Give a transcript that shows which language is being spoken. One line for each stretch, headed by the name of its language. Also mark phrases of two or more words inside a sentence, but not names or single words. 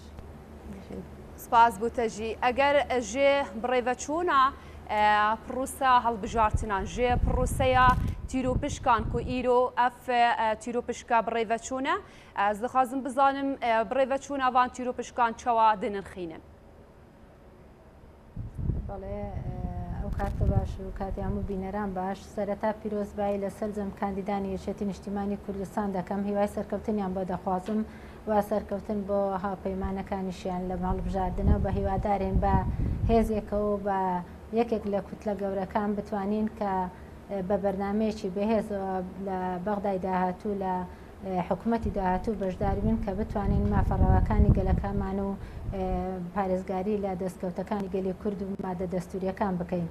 Kurdish: Spas bû te jî. Eger jê birêveçûna pirûsa hilbijartinan jê pirûseya tîropişkan ku îro ev tîropişka birêveçûn e ez dixwazim bizanim birêveçûna van tîropişkan çawa dinirxînin.
Central Kurdish: بەڵێ ئەو کاتە باش و کاتی هەموو بینەران باش سەرەتا پیرۆزبایی لەسەر جەم کاندیدانی یەکێتی نیشتیمانی کوردستان دەکەم هیوای سەرکەوتنیان بۆ دەخوازم و سەرکەوتن بۆ هاوپەیمانەکانیشیان لە هەڵبژاردنە بە هیوادارین بە هێزێکەوە بە یەکێک لە کوتلە گەورەکان بتوانین کە بە بەرنامەیەکی بەهێزەوە لە بەغدای داهاتوو لە حکوومەتی داهاتوو بەشداری بن کە بتوانین مافەڕەوەکانی گەلەکانمان و پارێزگاری لە دەستکەوتەکانی گەلی کورد و مادە دەستوریەکان بکەین.